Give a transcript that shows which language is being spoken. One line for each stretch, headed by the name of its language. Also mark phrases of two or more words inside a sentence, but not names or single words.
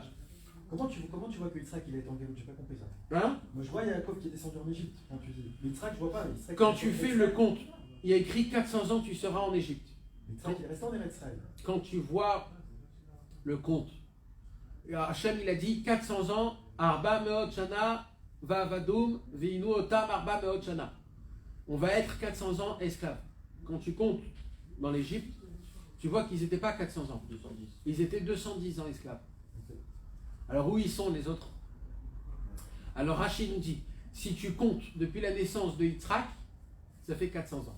French: Comment tu vois que Yitzhak il est en Géoute? J'ai pas compris ça. Hein? Moi je vois Yaakov qui est descendu en Égypte. Quand tu dis Yitzhak, je vois pas. Quand tu fais le compte, il y a écrit 400 ans tu seras en Égypte. Yitzhak il est resté en Eretz Israël. Quand tu vois le compte, Hachem il a dit 400 ans,
Hebrew: ארבע מאות שנה, ועבדום, וענו אותם ארבע מאות שנה.
French: On va être 400 ans esclaves. Quand tu comptes dans l'Égypte, tu vois qu'ils n'étaient pas 400 ans. 210. Ils étaient 210 ans esclaves. Alors où ils sont les autres? Alors Rachid nous dit, si tu comptes depuis la naissance de Yitzhak, ça fait 400 ans.